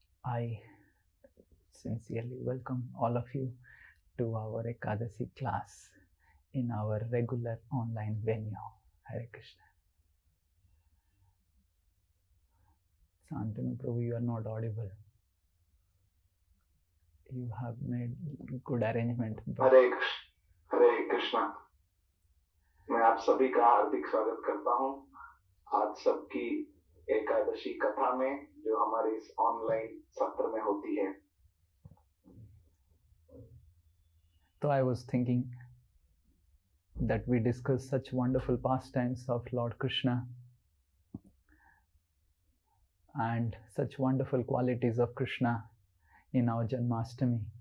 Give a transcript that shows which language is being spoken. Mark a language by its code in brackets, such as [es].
[en] I sincerely welcome all of you to our Ekadasi class in our regular online venue. Hare Krishna. Santanu Prabhu, you are not audible. You have made good arrangement. [hi] हरे कृष्णा। मैं आप सभी का हार्दिक स्वागत करता हूँ आज सबकी एकादशी कथा में जो हमारे इस ऑनलाइन सत्र में होती है। [en] So I was thinking that we discuss such wonderful pastimes of Lord Krishna and such wonderful qualities of Krishna in our Janmashtami.